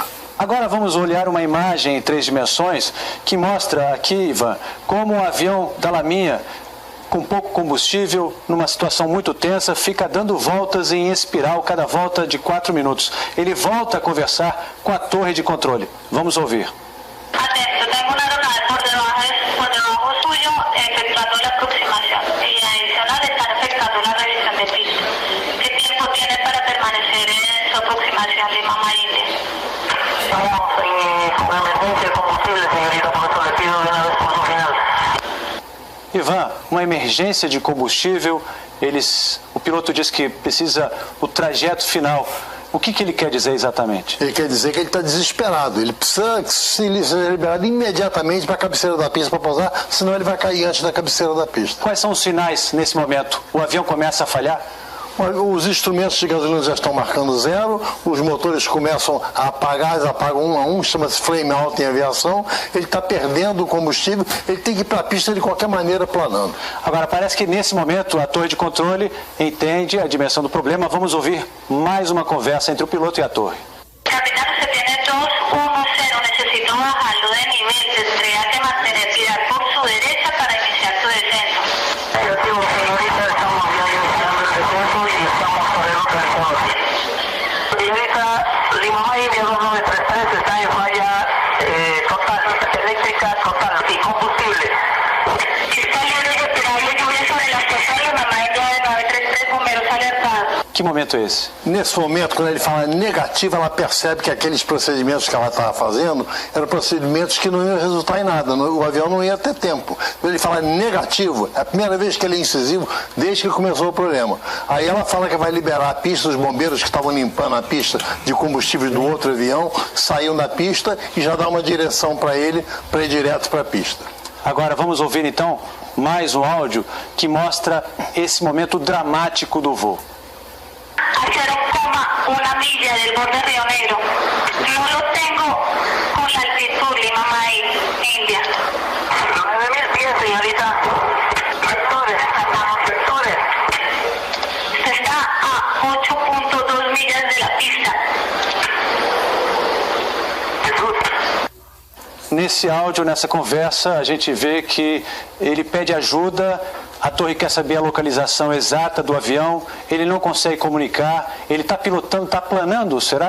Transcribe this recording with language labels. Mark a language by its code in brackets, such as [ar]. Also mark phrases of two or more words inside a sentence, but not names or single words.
[pt] Agora vamos olhar uma imagem em 3 dimensões que mostra aqui, Ivan, como um avião da LAMIA, com pouco combustível, numa situação muito tensa, fica dando voltas em espiral, cada volta de 4 minutos. Ele volta a conversar com a torre de controle. Vamos ouvir. [es] Atento, tengo una aeronave por debajo suyo, efectuando la aproximación y adicional están efectuando la revisión de pista. ¿Qué tiempo tiene para permanecer en su aproximación Lima India? Estamos en una emergencia de combustible, señorita, por eso le pido de una vez por su final. [pt] Ivan, uma emergência de combustível, o piloto diz que precisa o trajeto final. O que ele quer dizer exatamente? Ele quer dizer que ele está desesperado. Ele precisa ser liberado imediatamente para a cabeceira da pista para pousar, senão ele vai cair antes da cabeceira da pista. Quais são os sinais nesse momento? O avião começa a falhar? Os instrumentos de gasolina já estão marcando 0, os motores começam a apagar, eles apagam 1 a 1, chama-se [en] flame out [pt] em aviação, ele está perdendo o combustível, ele tem que ir para a pista de qualquer maneira planando. Agora, parece que nesse momento a torre de controle entende a dimensão do problema. Vamos ouvir mais uma conversa entre o piloto e a torre. [es] Capitán, usted tiene 210, necesito bajarlo de nivel, tendría que mantener girar por su derecha para iniciar su descenso. Negativo, señorita, estamos ya iniciando el descenso y estamos sobre el localizador. Señorita, Lima India 2933 está en falla total, eléctrica total y combustible. Está libre respirable, lluvia sobre las personas, Mamá India de 933, bomberos alertados. [pt] Que momento é esse? Nesse momento, quando ele fala negativo, ela percebe que aqueles procedimentos que ela estava fazendo eram procedimentos que não iam resultar em nada, o avião não ia ter tempo. Quando ele fala negativo, é a primeira vez que ele é incisivo desde que começou o problema. Aí ela fala que vai liberar a pista, os bombeiros que estavam limpando a pista de combustível do outro avião, saíram da pista e já dá uma direção para ir direto para a pista. Agora vamos ouvir então mais um áudio que mostra esse momento dramático do voo. [es] A 0,1 milla del borde Río Negro. No lo tengo con la altitud Lima India. 9.000 pies, señorita. Vectores, vectores. Se está a 8,2 millas de la pista. [pt] Nesse áudio, nessa conversa, a gente vê que ele pede ajuda, a torre quer saber a localização exata do avião, ele não consegue comunicar, ele está pilotando, está planando, será?